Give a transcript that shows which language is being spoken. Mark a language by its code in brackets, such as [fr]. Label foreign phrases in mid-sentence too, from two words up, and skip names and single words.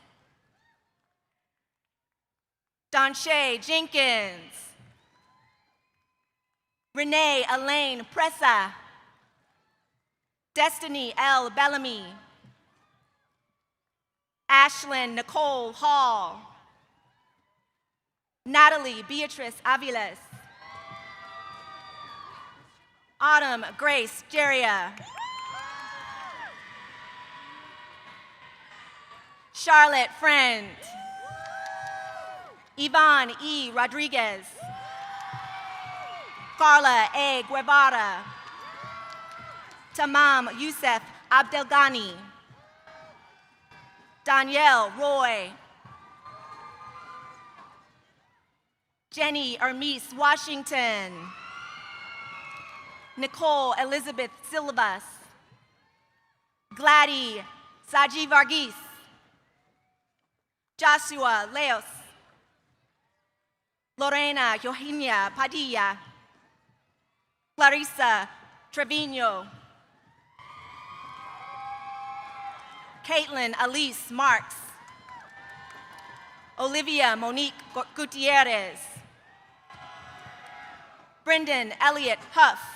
[en] Donshay Jenkins. Renee Elaine Pressa. Destiny L. Bellamy. Ashlyn Nicole Hall. Natalie Beatrice Aviles. Autumn Grace Jeria. Charlotte Friend. Yvonne E. Rodriguez. Carla A. Guevara. Tamam Youssef Abdelghani. Danielle Roy. Jenny Ermise Washington. Nicole Elizabeth Silvas. Gladys Saji Varghese. Joshua Leos. Lorena Eugenia Padilla. Clarissa Trevino. Caitlin Elise Marks. Olivia Monique Gutierrez. Brendan Elliott Huff.